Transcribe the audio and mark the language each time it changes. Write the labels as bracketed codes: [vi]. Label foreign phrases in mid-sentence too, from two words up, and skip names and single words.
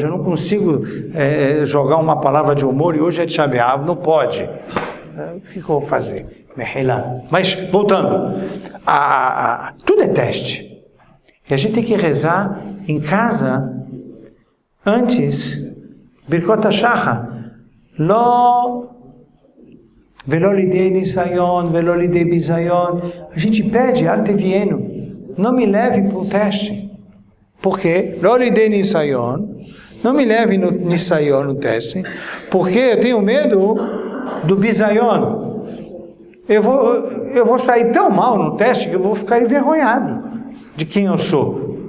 [pt] Eu não consigo jogar uma palavra de humor e hoje é Tisha B'Av, não pode. O que eu vou fazer? Mas, voltando, tudo é teste. E a gente tem que rezar em casa, antes, [he] ברכות השחר ולא לידי נסיון ולא לידי בזיון. [pt] A gente pede, altevieno, não me leve para o teste. Por quê? [he] לא לידי נסיון, [pt] não me leve no nisayon, no teste, porque eu tenho medo do bisayon. Eu vou sair tão mal no teste que eu vou ficar envergonhado de quem eu sou.